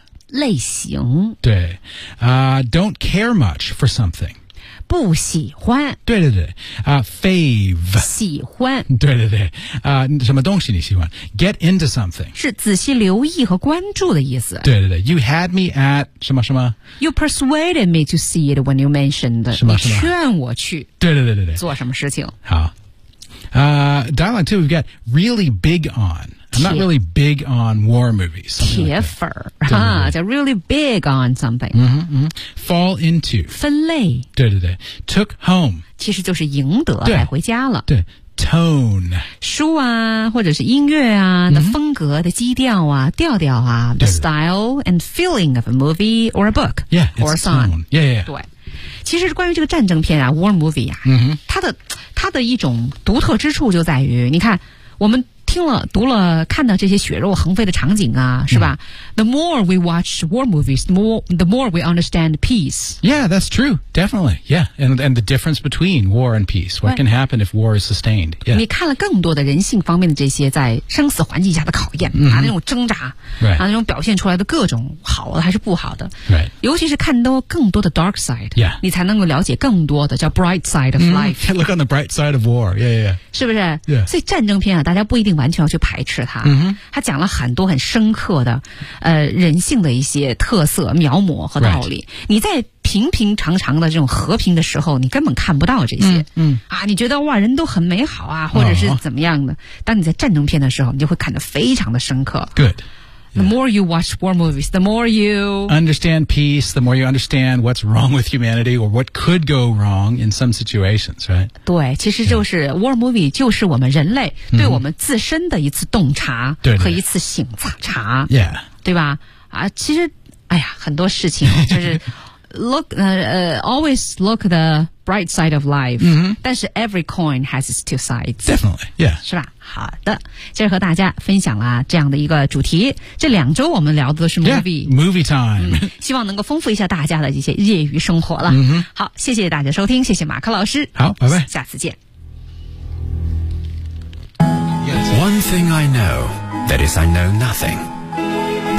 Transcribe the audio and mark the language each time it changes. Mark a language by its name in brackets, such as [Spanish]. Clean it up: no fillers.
[Chinese] 类型。 [English] 对、don't care much for something. [Chinese] 不喜欢，对对对、fave 喜欢，对对对、什么东西你喜欢， [English] get into something [Chinese] 是仔细留意和关注的意思， [English] 对对对， you had me at [Chinese] 什么什么， [English] you persuaded me to see it when you mentioned [Chinese] 什么什么，你劝我去，对对对对对，做什么事情。 [English] 好、dialogue two, we've got really big on, I'm not really big on war movies, [Chinese] 铁粉、 [English] like、 [Chinese] 啊，叫 [English] really big on something、 mm-hmm, mm-hmm. Fall into [Chinese] 分类，对对对， [English] took home [Chinese] 其实就是赢得，带回家了，对，tone 书啊或者是音乐啊、 mm-hmm. 的风格的基调啊调调啊， [English] the style and feeling of a movie or a book, yeah, or a song, yeah, yeah, yeah. [Chinese] 对，其实关于这个战争片啊 [English] war movie [Chinese] 啊、 mm-hmm. 它的一种独特之处就在于，你看我们听了读了看到这些血肉横飞的场景啊，是吧、 mm-hmm. [English] The more we watch war movies, the more we understand peace. Yeah, that's true, definitely. Yeah, and the difference between war and peace. What can happen if war is sustained、yeah. [Chinese] 你看了更多的人性方面的这些在生死环境下的考验、 mm-hmm. 啊、那种挣扎、 [English] right. [Chinese] 啊、那种表现出来的各种好的还是不好的、 [English] right. [Chinese] 尤其是看到更多的 [English] dark side、 yeah. [Chinese] 你才能够了解更多的叫 [English] bright side of life、 mm-hmm. Look on the bright side of war, yeah, yeah, yeah. [Chinese] 是不是、 [English] yeah. [Chinese] 所以战争片啊，大家不一定完全要去排斥它、 mm-hmm. 它讲了很多很深刻的人性的一些特色描摹和道理、 [English] right. [Chinese] 你在平平常常的这种和平的时候你根本看不到这些、 mm-hmm. 啊，你觉得哇人都很美好啊或者是怎么样的、oh. 当你在战争片的时候你就会看得非常的深刻。 [English] Good、 yeah. The more you watch war movies, the more you understand peace, the more you understand what's wrong with humanity or what could go wrong in some situations, right? [Chinese] 对，其实就是、yeah. [English] war movie [Chinese] 就是我们人类对我们自身的一次洞察和一次醒察、 mm-hmm. 对， 对， 对，对吧、啊、其实哎呀很多事情就是 [English] look, always look the bright side of life,、 mm-hmm. [Chinese] 但是 [English] every coin has its two sides. Definitely, yeah. [Chinese] 是吧？好的，今儿和大家分享了这样的一个主题，这两周我们聊的都是 movie。 [English] Yeah, movie time.、 [Chinese] 嗯、希望能够丰富一下大家的一些业余生活了。 Mm-hmm. 好，谢谢大家收听，谢谢马克老师。好，拜拜。下次见。 [English] One thing I know, that is I know nothing.